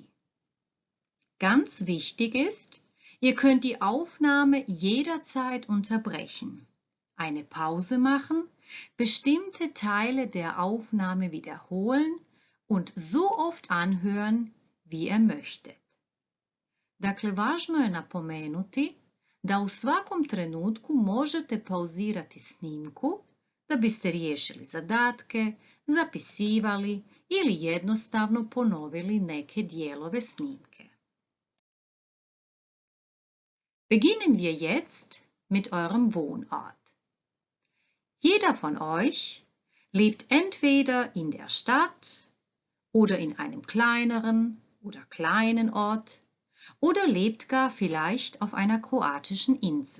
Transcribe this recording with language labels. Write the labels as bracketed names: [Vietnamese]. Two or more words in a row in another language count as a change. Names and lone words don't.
[German] Ganz wichtig ist, ihr könnt die Aufnahme jederzeit unterbrechen, eine Pause machen, bestimmte Teile der Aufnahme wiederholen und so oft anhören, wie ihr möchtet. [Croatian] Dakle, važno je napomenuti da u svakom trenutku možete pauzirati snimku da biste riješili zadatke, zapisivali ili jednostavno ponovili neke dijelove snimke. [German] Beginnen wir jetzt mit eurem Wohnort. Jeder von euch lebt entweder in der Stadt oder in einem kleineren oder kleinen Ort oder lebt gar vielleicht auf einer kroatischen Insel.